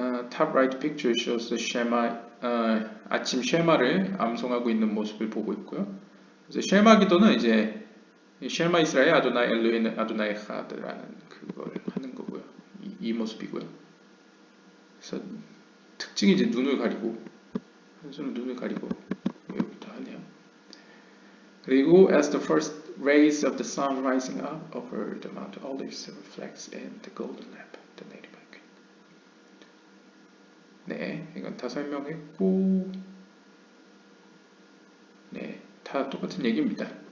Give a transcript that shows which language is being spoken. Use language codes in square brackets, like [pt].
[en] Top right picture shows the Shema, [ko] 아침 쉐마를 암송하고 있는 모습을 보고 있고요. 그래서 쉐마 기도는 이제 쉐마 이스라엘 아도나이 엘로헤inu 아도나이 에하드라는 그걸 하는 거고요. 이 모습이고요. 그래서 특징이 이제 눈을 가리고 한 손은 눈을 가리고 여기도 하네요. 그리고 [en] as the first rays of the sun rising up over the Mount Olives reflects in the golden lamp, the native icon. [ko] 네, 이건 다 설명했고, 네, 다 똑같은 얘기입니다.